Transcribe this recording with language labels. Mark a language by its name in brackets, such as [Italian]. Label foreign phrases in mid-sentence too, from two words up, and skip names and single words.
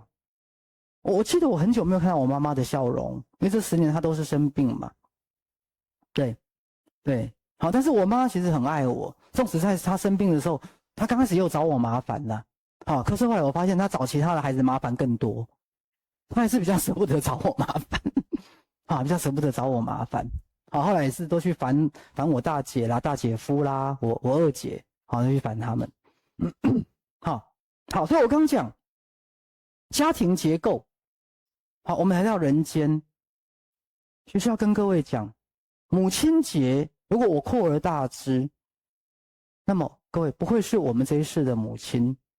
[Chinese] 我記得我很久沒有看到我媽媽的笑容，因為這10年她都是生病嘛。對，好，但是我媽其實很愛我，縱使在她生病的時候，她剛開始又找我麻煩了，好，可是後來我發現她找其他的孩子麻煩更多，她還是比較捨不得找我麻煩，啊，比較捨不得找我麻煩。好，後來也是都去煩我大姐啦、大姐夫啦、我二姐。好，就去煩他們。好，所以我剛講家庭結構。好，我們來到人間，需要跟各位講，母親節，如果我擴而大之，那麼各位不會是我們這一世的母親，